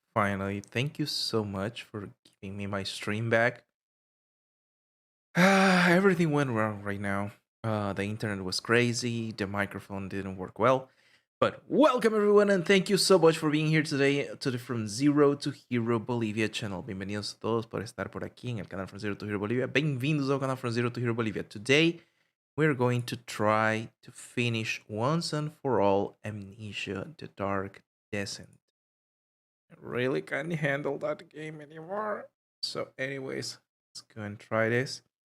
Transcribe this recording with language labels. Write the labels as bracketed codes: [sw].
[en] Finally, thank you so much for giving me my stream back. Everything went wrong right now. The internet was crazy, the microphone didn't work well. But welcome everyone and thank you so much for being here today to the From Zero to Hero Bolivia channel. [es] Bienvenidos a todos por estar por aquí en el canal From Zero to Hero Bolivia. [pt] Bem-vindos ao canal From Zero to Hero Bolivia. [en] Today, we're going to try to finish once and for all Amnesia, the Dark Descent. I really can't handle that game anymore. So anyways, let's go and try this.